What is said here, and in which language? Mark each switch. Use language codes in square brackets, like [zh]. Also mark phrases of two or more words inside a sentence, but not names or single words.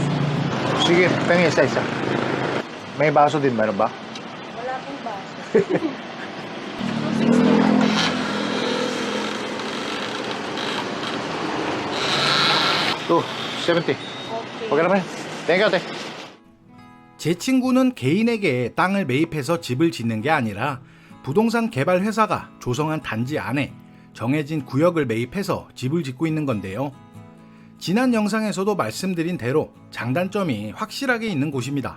[tl] Sige, pengi isa-isa. May baso din meron ba? Wala pong baso. 260. 270. Okay. Okay naman. [en] Thank you, ate. [ko] 제 친구는 개인에게 땅을 매입해서 집을 짓는 게 아니라 부동산 개발 회사가 조성한 단지 안에 정해진 구역을 매입해서 집을 짓고 있는 건데요. 지난 영상에서도 말씀드린 대로 장단점이 확실하게 있는 곳입니다.